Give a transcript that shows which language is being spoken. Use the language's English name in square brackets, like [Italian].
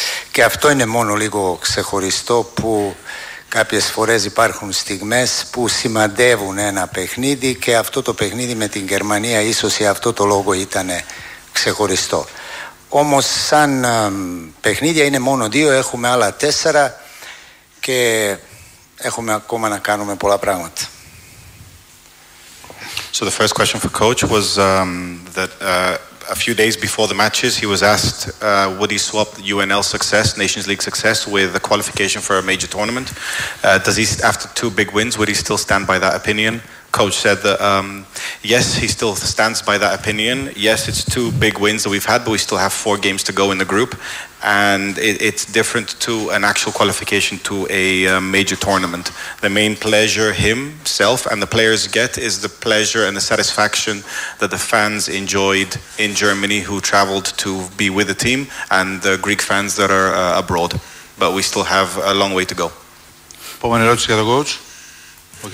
[Greek] Και αυτό είναι μόνο λίγο ξεχωριστό, που κάποιες φορές υπάρχουν στιγμές που σημαντεύουν ένα παιχνίδι, και αυτό το παιχνίδι με την Γερμανία ίσως για αυτό το λόγο ήταν ξεχωριστό. Όμως σαν παιχνίδια είναι μόνο δύο, έχουμε άλλα τέσσερα και έχουμε ακόμα να κάνουμε πολλά πράγματα. [English] So the first question for coach was that a few days before the matches he was asked would he swap the UNL success, Nations League success, with the qualification for a major tournament. Does he, after two big wins, would he still stand by that opinion? Coach said that yes, he still stands by that opinion. Yes, it's two big wins that we've had, but we still have four games to go in the group, and it's different to an actual qualification to a major tournament. The main pleasure himself and the players get is the pleasure and the satisfaction that the fans enjoyed in Germany, who traveled to be with the team, and the Greek fans that are abroad. But we still have a long way to go. [Greek] Επόμενη ερώτηση για τον coach, ο κ.